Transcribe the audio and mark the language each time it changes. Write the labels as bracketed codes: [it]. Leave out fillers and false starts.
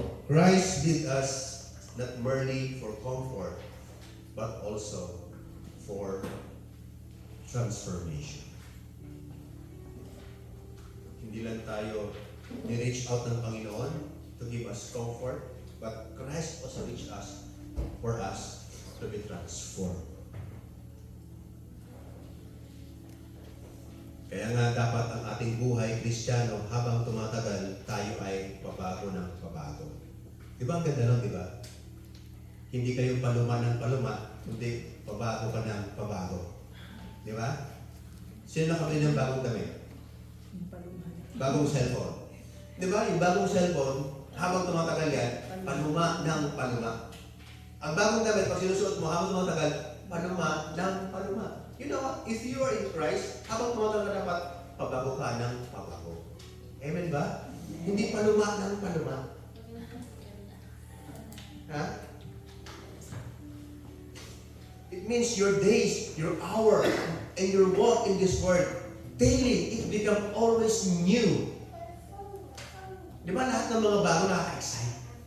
[en] Christ did us not merely for comfort, but also for transformation. [tl] Hindi lang tayo ni-reach out ng Panginoon [en] to give us comfort, but Christ also reached us for us to be transformed. [tl] Kaya nga dapat ang ating buhay Kristiyano habang tumatagal, tayo ay pabago ng pabago. Di ba ang ganda nun, di ba? Hindi kayo paluma ng paluma, kundi pabago ka ng pabago. Di ba? Sino nakabili ng bagong damit? Bagong cellphone. Di ba? Yung bagong cellphone, habang tumatagal yan, paluma ng paluma. Ang bagong damit, pag sinusuot mo, habang tumatagal, paluma ng paluma. [en] You know what? If you are in Christ, [tl] habang tumatagal dapat, pabago ka ng pabago. Amen ba? Hindi paluma ng paluma. Ha? [en] It means your days, your hour, and your walk in this world, daily, it become always new. [tl] Di ba lahat ng mga bago nakaka-excite?